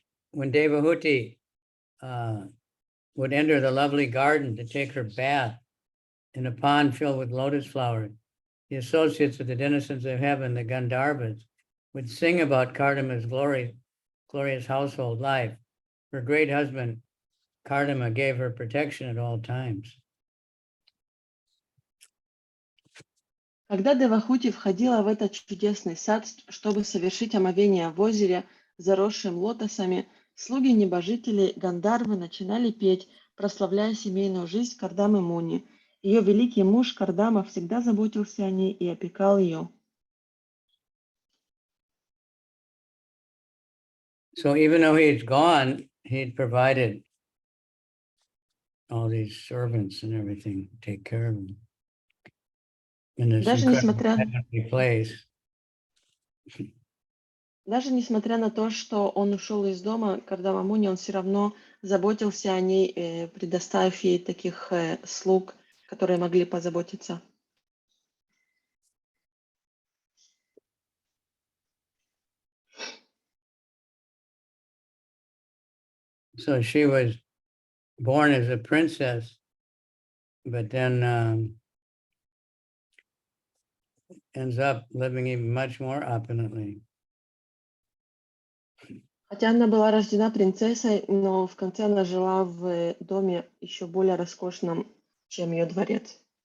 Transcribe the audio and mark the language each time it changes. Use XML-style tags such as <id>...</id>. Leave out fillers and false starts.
<en>When Devahuti would enter the lovely garden to take her bath in a pond filled with lotus flowers, the associates of the denizens of heaven, the Gandharvas, would sing about Kardama's glorious household life. Her great husband, Kardama, gave her protection at all times.</en> <ru>Когда Девахути входила в этот чудесный сад, чтобы совершить омовение в озере, заросшим лотосами, слуги небожителей Гандарвы начинали петь, прославляя семейную жизнь Кардамы Муни. Ее великий муж Кардама всегда заботился о ней и опекал ее.</ru> <en>So even though he's gone, he'd provided all these servants and everything to take care of him in this incredible place.</en> <ru>Даже несмотря на то, что он ушел из дома, Кардама Муни, он все равно заботился о ней, предоставив ей таких слуг, которые могли позаботиться.</ru> <en>So she was born as a princess, but then ends up living even much more opulently.</en> <ru>Хотя она была рождена принцессой, но в конце она жила в доме еще более роскошном, чем ее дворец.</ru>